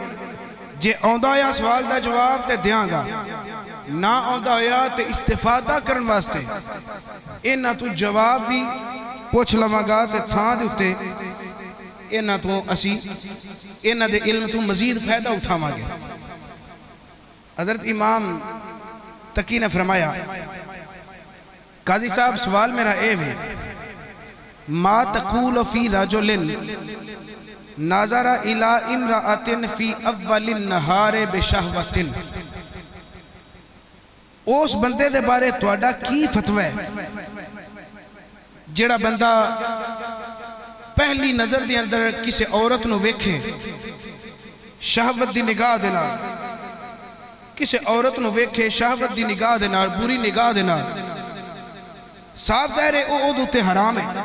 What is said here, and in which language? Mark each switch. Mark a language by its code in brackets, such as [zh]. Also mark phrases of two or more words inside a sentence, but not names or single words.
[pa] جے آؤندا ہویا سوال دا جواب تے دیں گا، نہ آؤندا ہویا تے استفادہ کرن واسطے ایہناں توں جواب بھی پچھ لواں گا تے تھاں دے اتے ایہناں توں اسی ایہناں دے علم توں مزید فائدہ اٹھاواں گے. حضرت امام تقی نے فرمایا، قاضی صاحب سوال میرا اے ہے, [ar] ما تقول في رجلٍ نظر إلى امرأةٍ في أولِ نهارٍ بشهوةٍ, [pa] اس بندے دے بارے تہاڈا کی فتویٰ ہے جیہڑا بندہ پہلی نظر دے اندر کسے عورت نوں ویکھے شہوت دی نگاہ دے نال، کسے عورت نوں ویکھے شہوت دی نگاہ دے نال، بری نگاہ دے نال، صاف ظاہر ہے او اوہدے اتے حرام ہے.